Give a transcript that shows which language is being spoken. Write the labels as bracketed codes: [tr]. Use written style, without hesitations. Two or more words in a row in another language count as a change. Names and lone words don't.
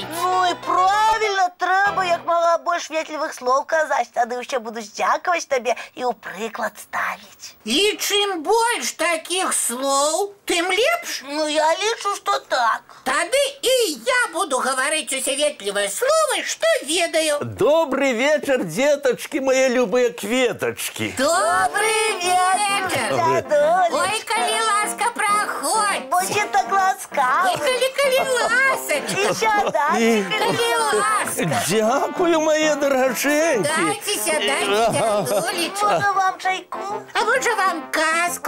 [be] Ну і правильно, трэба як мага больш ветлівых слоў казаць, тады ўсе будуць дзякаваць табе і ў прыклад ставіць. І чым больш такіх слоў, тым лепш. Ну я лічу, што так. Тады і я буду гаварыць усе ветлівыя словы, што ведаю. [ru] Добрый вечер, деточки, мои любые кветочки. Добрый вечер! Дядулечка. [be] Ой, калі ласка, праходь. Будзе так ласкавы. Калі ласачка. І сядайце, Калі ласка. [ru] Дякую, мои дороженьки. [be] Сядайце, дядулечка. Можа вам чайку? А можа вам казку